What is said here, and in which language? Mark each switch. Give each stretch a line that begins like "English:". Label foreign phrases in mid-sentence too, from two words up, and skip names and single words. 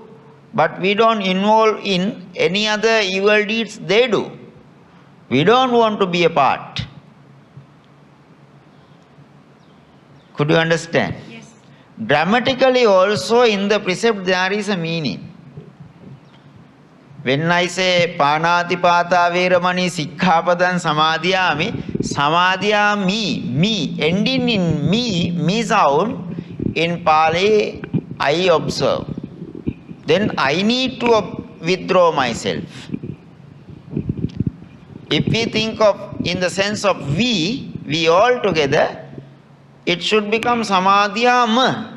English: But we don't involve in any other evil deeds they do. We don't want to be a part. Could you understand? Yes. Grammatically also in the precept there is a meaning. When I say
Pali: panatipata veramani sikkhapadan samadhyami, samadhyami,
English: me, ending in me sound, in Pali I observe. Then I need to withdraw myself. If we think of in the sense of we all together, it should become samadhyam.